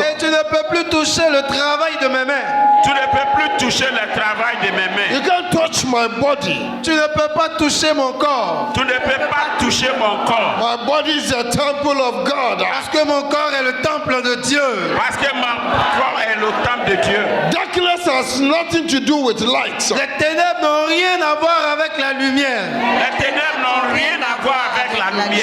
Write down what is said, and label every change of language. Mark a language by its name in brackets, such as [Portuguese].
[French] Et tu ne peux plus toucher le travail de mes mains. Tu ne peux plus toucher le travail de mes [English] You [French] mains. [English] can't touch my body. [French] Tu ne peux pas toucher mon corps. Tu ne peux pas toucher mon corps. [English] My body is a temple of God. [French] Parce que mon corps est le temple de Dieu. Parce que mon corps est le temple de Dieu. [English] Darkness has nothing to do with light. [French] Les ténèbres n'ont rien à voir avec la lumière. Les ténèbres n'ont rien à voir avec la lumière.